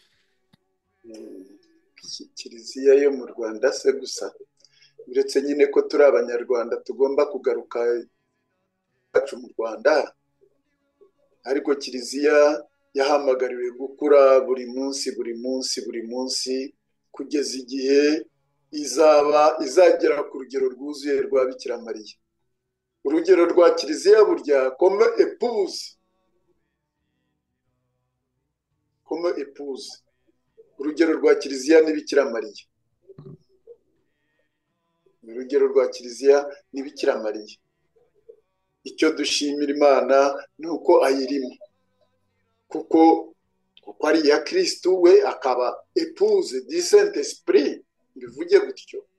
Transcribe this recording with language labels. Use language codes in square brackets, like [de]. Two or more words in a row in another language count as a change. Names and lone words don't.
[rw] Kiliziya yo mu Rwanda se gusa, uretse nyine ko turi abanyarwanda tugomba kugaruka iwacu mu Rwanda, ariko kiliziya yahamagariwe gukura buri munsi kugeza igihe izagera ku rugero rwuzuye rwa Bikira Mariya. Urugero rwa kiliziya burya [fr] comme épouse, [rw] urugero rwa kiliziya ni Bikira Mariya. Urugero rwa kiliziya ni Bikira Mariya. Icyo dushimira Imana ni uko ayirimo, kuko ari iya Kristo, we akaba [fr] épouse du Saint-Esprit, [rw] bivuge gutyo.